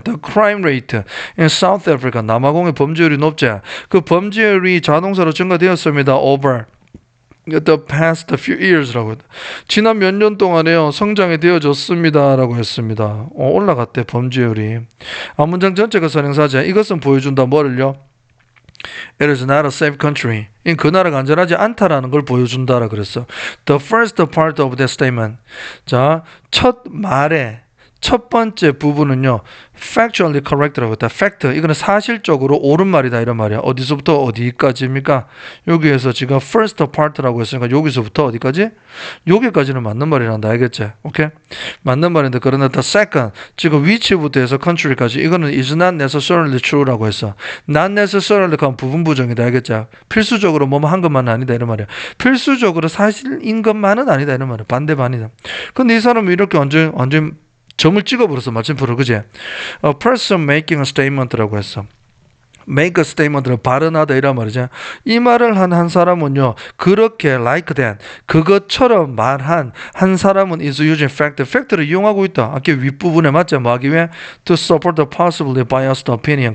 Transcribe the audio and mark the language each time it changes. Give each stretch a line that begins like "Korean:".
English: The crime rate in South Africa.
Korean: 남아공의 범죄율이 높죠. 그 범죄율이 자동사로 증가되었습니다. Over the past few years 라고 지난 몇 년 동안에요 성장이 되어졌습니다라고 했습니다. 올라갔대 범죄율이. 앞문장 전체가 선행사죠. 이것은 보여준다 뭐를요?
English: It is not a safe country.
Korean: 그 나라가 안전하지 않다라는 걸 보여준다라 그랬어.
English: The first part of that statement.
Korean: 자, 첫 말에 첫 번째 부분은요, factually correct 라고 했다. fact, 이거는 사실적으로 옳은 말이다 이런 말이야. 어디서부터 어디까지입니까? 여기에서 지금 first part라고 했으니까 여기서부터 어디까지? 여기까지는 맞는 말이란다. 알겠지? 오케이? 맞는 말인데 그러나 the second, 지금 위치부터 해서 country까지 이거는 is not necessarily true 라고 했어. not necessarily 그 부분 부정이다. 알겠지? 필수적으로 뭐뭐 한 것만은 아니다 이런 말이야. 필수적으로 사실인 것만은 아니다 이런 말이야. 반대반이다. 근데 이 사람은 이렇게 완전 점을 찍어버렸어. 마침표를. 그지?
English: A person making a statement 라고 했어.
Korean: make a statement를 발언하다 이란 말이죠. 이 말을 한 사람은요. 그렇게 like that 그것처럼 말한 한 사람은 is using fact. fact를 이용하고 있다. 아까 윗부분에 맞죠?
English: 뭐 하기 위해 to support the possibly biased opinion.